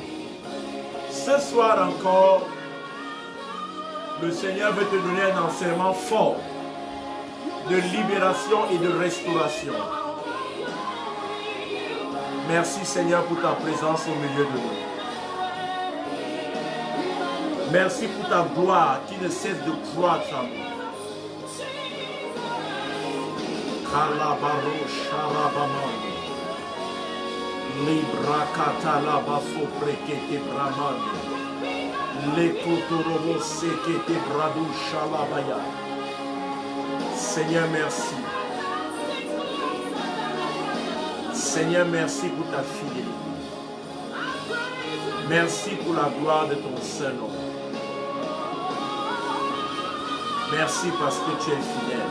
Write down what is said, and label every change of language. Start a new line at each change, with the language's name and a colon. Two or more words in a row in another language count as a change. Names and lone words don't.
French: Ce soir encore, le Seigneur veut te donner un enseignement fort de libération et de restauration. Merci Seigneur pour ta présence au milieu de nous. Merci pour ta gloire qui ne cesse de croître en nous. Kalabaro Sharabamani Libra Katalabaso Prekete Bramani Lekotorobo Sekete Bradu Shalabaya. Seigneur, merci. Seigneur, merci pour ta fidélité. Merci pour la gloire de ton Saint-Nom. Merci parce que tu es fidèle.